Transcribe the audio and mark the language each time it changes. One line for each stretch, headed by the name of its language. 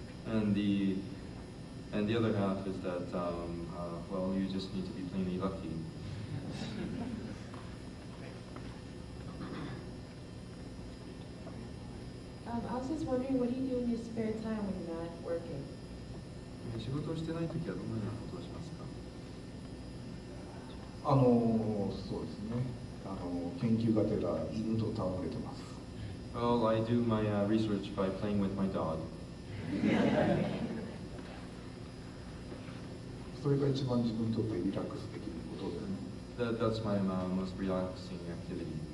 English: And the other half is that well, you just need to be plainly lucky. I was just wondering, what do you do in your spare time when you're not working?
Japanese: 仕事をしてないときはどのようなことをしますか？そうですね。研究がてら犬と戯れてます。
English: Well, I do my research by playing with my dog.
Japanese: それが一番自分にとってリラックスできることですね。
English: That's my most relaxing activity.